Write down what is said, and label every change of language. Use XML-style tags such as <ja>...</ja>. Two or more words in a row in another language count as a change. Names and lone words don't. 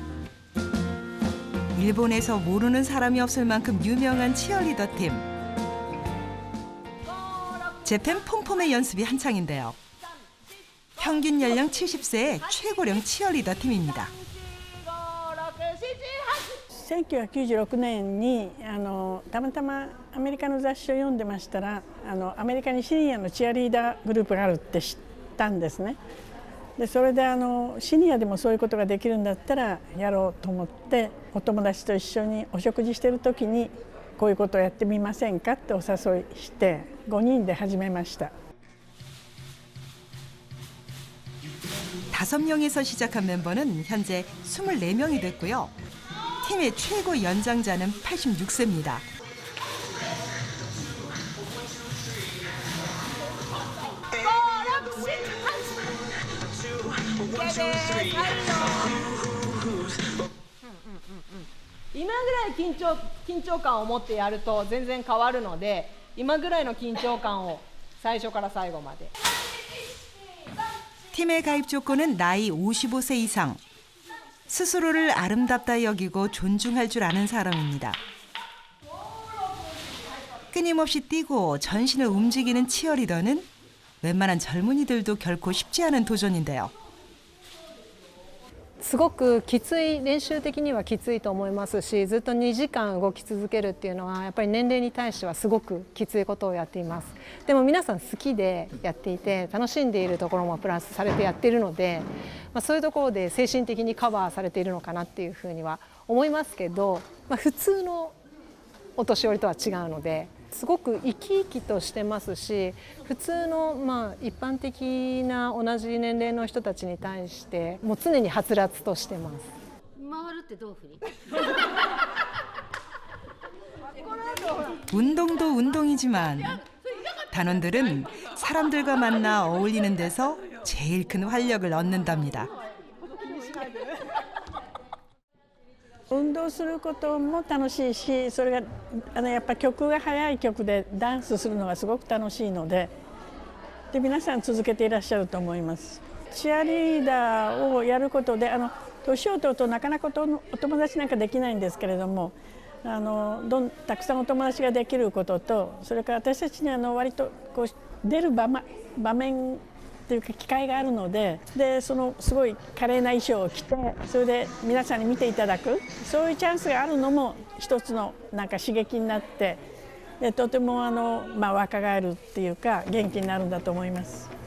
<ko>일본에서 모르는 사람이 없을 만큼 유명한 치어리더 팀. 재팬 폼폼의 연습이 한창인데요. 평균 연령 70세의 최고령 치어리더 팀입니다.</ko> <ja>1996 年にたまたまアメリカの雑誌を読んでましたらアメリカにシニアのチアリーダーグループがあるって知ったんですね。でそれでシニアでもそういうことができるんだったらやろうと思ってお友達と一緒にお食事してる時にこういうことをやってみませんかってお誘いして5人で始めました。</ja> <ko>5명에서 시작한 멤버는 현재 24명이 됐고요. 팀의 최고 연장자는 86세입니다.</ko> <ja>이마 ぐらい緊張感を持ってやると全然変わるので、今ぐらいの緊張感を最初から最後まで。</ja> <ko>팀의 가입 조건은 나이 55세 이상, 스스로를 아름답다 여기고 존중할 줄 아는 사람입니다. 끊임없이 뛰고 전신을 움직이는 치어리더는 웬만한 젊은이들도 결코 쉽지 않은 도전인데요.</ko> <ja>すごくきつい、練習的にはきついと思いますし、ずっと2時間動き続けるっていうのはやっぱり年齢に対してはすごくきついことをやっています。でも皆さん好きでやっていて楽しんでいるところもプラスされてやっているので、そういうところで精神的にカバーされているのかなっていうふうには思いますけど、普通のお年寄りとは違うので。すごく生き生きとしてますし、普通の一般的な同じ年齢の人たちに対してもう常にはつらつとしてます。回るってどういうふうに？</ja> <ko>운동도 운동이지만 단원들은 사람들과 만나 어울리는 데서 제일 큰 활력을 얻는답니다.</ko> <ja>運動することも楽しいし、それがやっぱ曲が速い曲でダンスするのがすごく楽しいので、皆さん続けていらっしゃると思います。チアリーダーをやることで年を取るとなかなかお友達なんかできないんですけれども、たくさんお友達ができることと、それから私たちに割とこう出る場面というか機会があるので、そのすごい華麗な衣装を着て、それで皆さんに見ていただく、そういうチャンスがあるのも一つのなんか刺激になって、とても若返るっていうか元気になるんだと思います。</ja>